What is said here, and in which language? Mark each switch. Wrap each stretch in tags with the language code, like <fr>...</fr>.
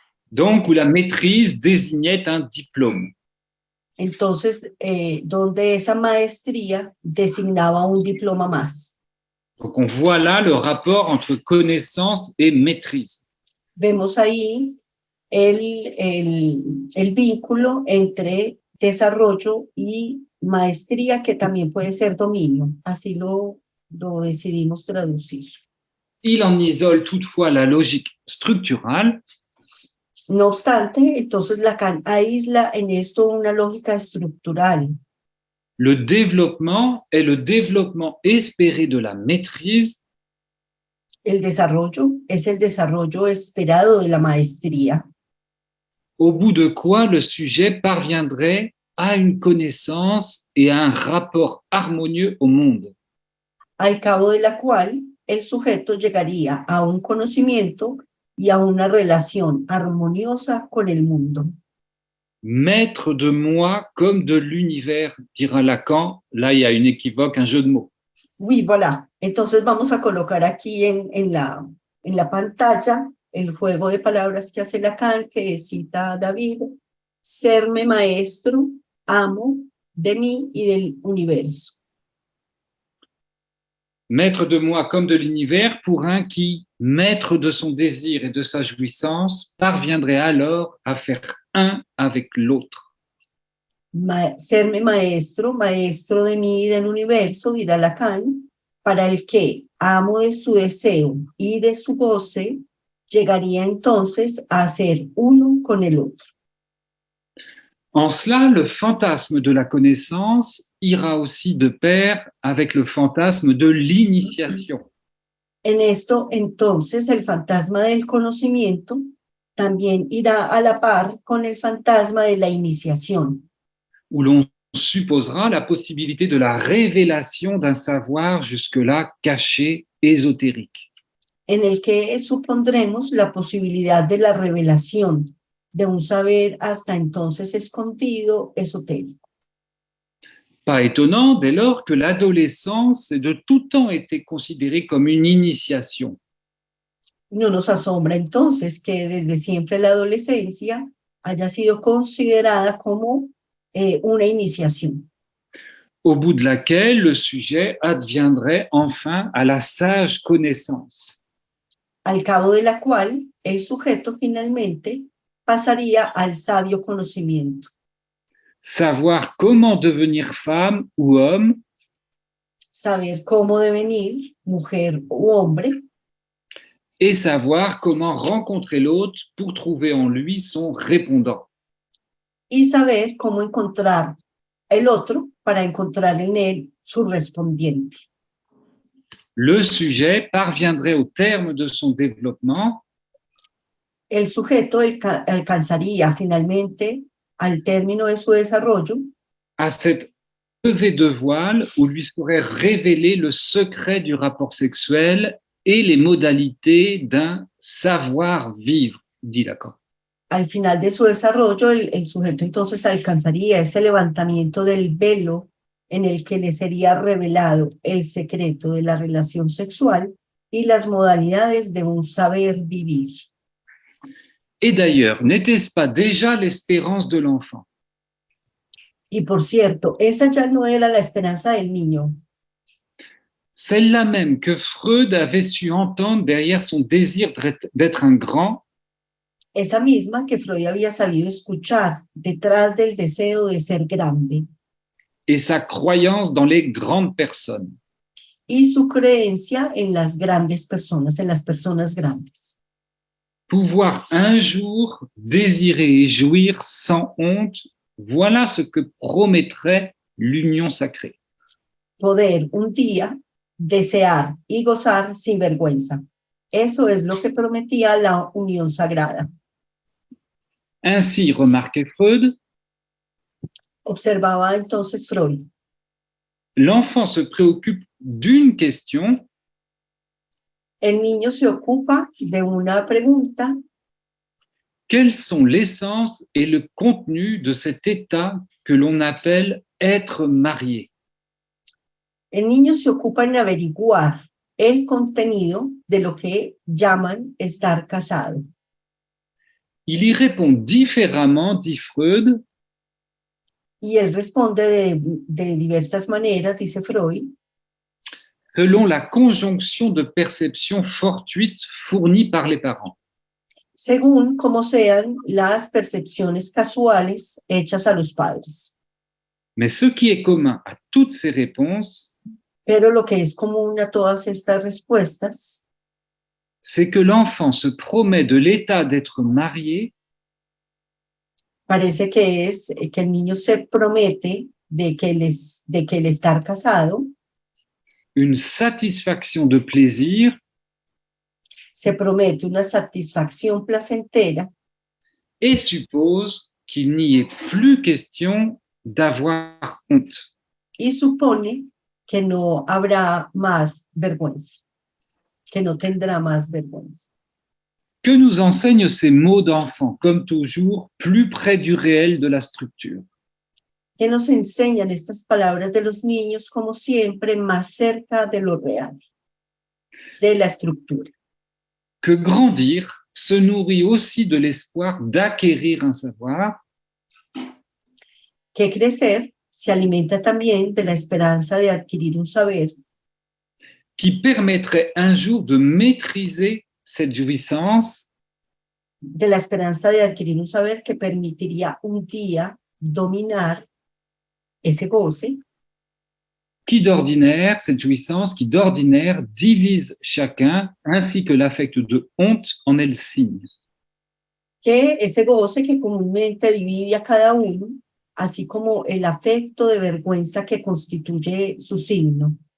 <fr>Donc où la maîtrise désignait un diplôme.</fr> <es>Entonces, donde esa maestría designaba un diploma más.</es> <fr>Donc on voit là le rapport entre connaissance et maîtrise.</fr> <es>Vemos ahí el vínculo entre desarrollo y maestría, que también puede ser dominio. Así lo decidimos traducir.</es> <fr>Il en isole toutefois la logique structurale.</fr> <es>No obstante, entonces Lacan aísla en esto una lógica estructural.</es> <fr>Le développement est le développement espéré de la maîtrise</fr> <es>El desarrollo es el desarrollo esperado de la maestría,</es> <fr>au bout de quoi le sujet parviendrait à une connaissance et à un rapport harmonieux au monde.</fr> <es>al cabo de la cual el sujeto llegaría a un conocimiento y a una relación armoniosa con el mundo.</es> <fr>Maître de moi comme de l'univers, dira Lacan. Là, il y a une équivoque, un jeu de mots. Oui, voilà.</fr> <es>Entonces vamos a colocar aquí en la pantalla el juego de palabras que hace Lacan, que cita a David: serme maestro, amo de mí y del universo.</es> <fr>Maître de moi comme de l'univers, pour un qui, maître de son désir et de sa jouissance, parviendrait alors à faire un avec l'autre.</fr> <es>Serme maestro, maestro de mí y del universo, dirá Lacan, para el que, amo de su deseo y de su goce, llegaría entonces a ser uno con el otro.</es> <fr>En cela, le fantasme de la connaissance ira aussi de pair avec le fantasme de l'initiation.</fr> <es>En esto, entonces, el fantasma del conocimiento también irá a la par con el fantasma de la iniciación,</es> <fr>Où l'on supposera la possibilité de la révélation d'un savoir jusque-là caché, ésotérique.</fr> <es>en el que supondremos la posibilidad de la revelación de un saber hasta entonces escondido, esotérico.</es> <fr>Pas étonnant dès lors que l'adolescence ait de tout temps été considérée comme une initiation.</fr> <es>No nos asombra entonces que desde siempre la adolescencia haya sido considerada como una iniciación,</es> <fr>Au bout de laquelle le sujet adviendrait enfin à la sage connaissance.</fr> <es>al cabo de la cual el sujeto finalmente pasaría al sabio conocimiento.</es> <fr>Savoir comment devenir femme ou homme,</fr> <es>Saber cómo devenir mujer u hombre,</es> <fr>et savoir comment rencontrer l'autre pour trouver en lui son répondant.</fr> <es>y saber cómo encontrar el otro para encontrar en él su respondiente.</es> <fr>Le sujet parviendrait au terme de son développement</fr> <es>El sujeto alcanzaría finalmente al término de su desarrollo</es> <fr>à cette levée de voile où lui serait révélé le secret du rapport sexuel et les modalités d'un savoir-vivre, dit Lacan.</fr> <es>al final de su desarrollo, el sujeto entonces alcanzaría ese levantamiento del velo en el que le sería revelado el secreto de la relación sexual y las modalidades de un saber vivir.</es> <fr>Et d'ailleurs, n'était-ce pas déjà l'espérance de l'enfant?</fr> <es>Y por cierto, esa ya no era la esperanza del niño,</es> <fr>Celle-là même que Freud avait su entendre derrière son désir d'être un grand,</fr> <es>esa misma que Freud había sabido escuchar detrás del deseo de ser grande</es> <fr>et sa croyance dans les grandes personnes.</fr> <es>y su creencia en las grandes personas, en las personas grandes.</es> <fr>Pouvoir un jour désirer et jouir sans honte, voilà ce que promettrait l'union sacrée.</fr> <es>Poder un día desear y gozar sin vergüenza. Eso es lo que prometía la unión sagrada.</es> <fr>Ainsi, remarquait Freud,</fr> <es>Observaba entonces Freud.</es> <fr>l'enfant se préoccupe d'une question</fr> <es>El niño se ocupa de una pregunta:</es> <fr>quels sont l'essence et le contenu de cet état que l'on appelle être marié?</fr> <es>el niño se ocupa en averiguar el contenido de lo que llaman estar casado.</es> <fr>Il y répond différemment, dit Freud,</fr> <es>Y él responde de diversas maneras, dice Freud,</es> <fr>selon la conjonction de perceptions fortuites fournies par les parents.</fr> <es>según como sean las percepciones casuales hechas a los padres.</es> <fr>Mais ce qui est commun à toutes ces réponses,</fr> <es>Pero lo que es común a todas estas respuestas</es> <fr>c'est que l'enfant se promet de l'état d'être marié</fr> <es>parece que es que el niño se promete de que el estar casado,</es> <fr>une satisfaction de plaisir</fr> <es>se promete una satisfacción placentera</es> <fr>et suppose qu'il n'y ait plus question d'avoir honte.</fr> <es>y supone que no habrá más vergüenza, que no tendrá más vergüenza.</es> <fr>Que nous enseignent ces mots d'enfant, comme toujours, plus près du réel de la structure?</fr> <es>Que nos enseñan estas palabras de los niños como siempre más cerca de lo real, de la estructura.</es> <fr>Que grandir se nourrit aussi de l'espoir d'acquérir un savoir</fr> <es>Que crecer se alimenta también de la esperanza de adquirir un saber</es> <fr>qui permettrait un jour de maîtriser cette jouissance</fr> <es>de la esperanza de adquirir un saber que permitiría un día dominar ese goce</es> <fr>cette jouissance qui d'ordinaire divise chacun, ainsi que l'affect de honte en est le signe.</fr> <es>que ese goce que comúnmente divide a cada uno, así como el afecto de vergüenza que constituye su signo.</es>